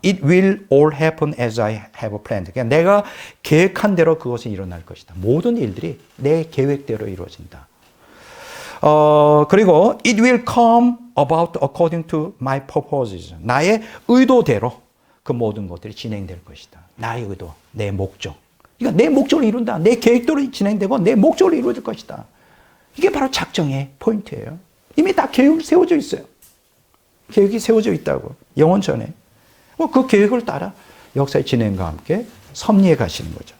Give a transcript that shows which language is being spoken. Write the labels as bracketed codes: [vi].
[en] It will all happen as I have planned. [ko] 그러니까 내가 계획한 대로 그것이 일어날 것이다. 모든 일들이 내 계획대로 이루어진다. 그리고 [en] it will come about according to my purposes. [ko] 나의 의도대로 그 모든 것들이 진행될 것이다. 나의 의도, 내 목적. 그러니까 내 목적을 이룬다. 내 계획대로 진행되고 내 목적을 이루어질 것이다. 이게 바로 작정의 포인트예요. 이미 다 계획이 세워져 있어요. 계획이 세워져 있다고. 영원 전에. 그 계획을 따라 역사의 진행과 함께 섭리해 가시는 거죠.